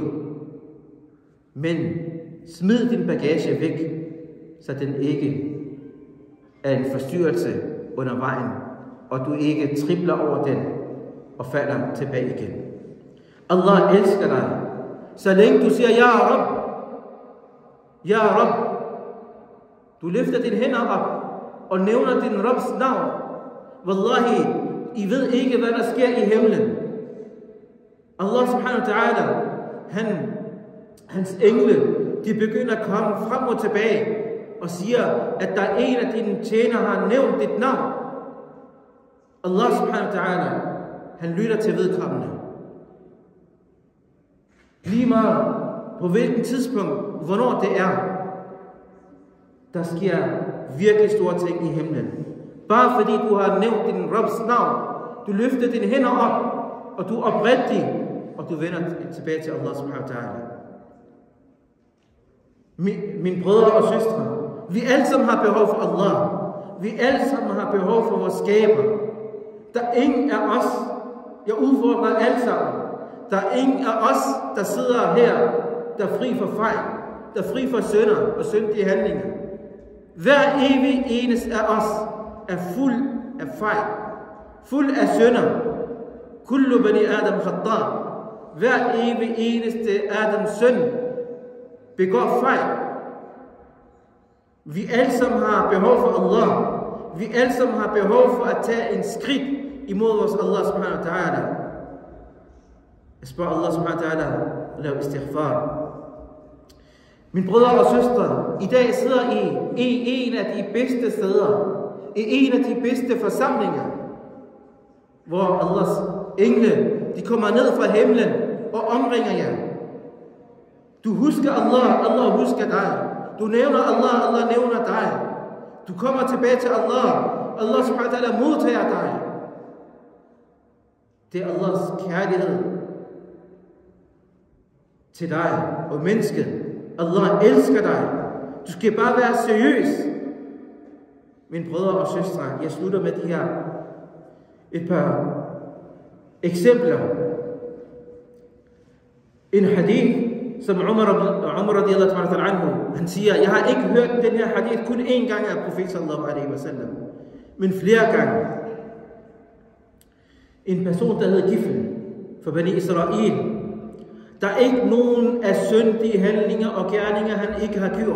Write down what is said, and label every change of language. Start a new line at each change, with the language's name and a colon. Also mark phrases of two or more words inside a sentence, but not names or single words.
Danish: Men smid din bagage væk, så den ikke er en forstyrrelse under vejen, og du ikke tripler over den og falder tilbage igen. Allah elsker dig, så længe du siger,
Arabic: Ja Rab, Ja Rab.
Danish: Du løfter dine hænder op og nævner din Rabs navn. Wallahi, I ved ikke, hvad der sker i himlen.
Arabic: Allah subhanahu wa ta'ala,
Danish: hans engle, de begynder at komme frem og tilbage og siger, at der er en af dine tjenere, har nævnt dit navn.
Arabic: Allah subhanahu wa ta'ala,
Danish: han lytter til vedkommende. Lige meget på hvilken tidspunkt, hvornår det er, der sker virkelig store ting i himlen. Bare fordi du har nævnt din Rabs navn, du løfter dine hænder op, og du er oprigtig, og du vender tilbage til
Arabic: Allah subhanahu wa ta'ala.
Danish: Mine brødre og søstre, vi alle sammen har behov for Allah. Vi alle sammen har behov for vores skaber. Der er ingen af os, jeg udfordrer alle sammen, der er ingen af os, der sidder her, der er fri for fejl, der er fri for synder og syndige handlinger. Hver evig eneste af os er fuld af fejl. fuld af synder.
Arabic: Kullu bani Adam khata.
Danish: Hver evig eneste Adams søn begår fejl. Vi alle sammen har behov for Allah. Vi alle sammen har behov for at tage en skridt imod vores
Arabic: Allah subhanahu wa ta'ala.
Danish: Jeg spørger
Arabic: Allah subhanahu wa ta'ala
Danish: at lave istighfar. Mine brødre og søstre, i dag sidder I en af de bedste steder, i en af de bedste forsamlinger, hvor Allahs engle, de kommer ned fra himlen og omringer jer. Du husker Allah, Allah husker dig. Du nævner Allah, Allah nævner dig. Du kommer tilbage til Allah,
Arabic: Allah subhanahu wa ta'ala
Danish: modtager dig. Det er Allahs kærlighed til dig og mennesket. Allah elsker dig. Du skal bare være seriøs. Mine brødre og søstre, jeg slutter med de her et par eksempler. En hadith, som Umar
Arabic: radiyallahu ta'ala anhu,
Danish: han siger, jeg har ikke hørt den her hadith kun én gang af profet
Arabic: sallallahu alaihi wasallam,
Danish: men flere gange. En person, der hed Gifl for Bani Israel. Der er ikke nogen af syndige handlinger og gerninger, han ikke har gjort.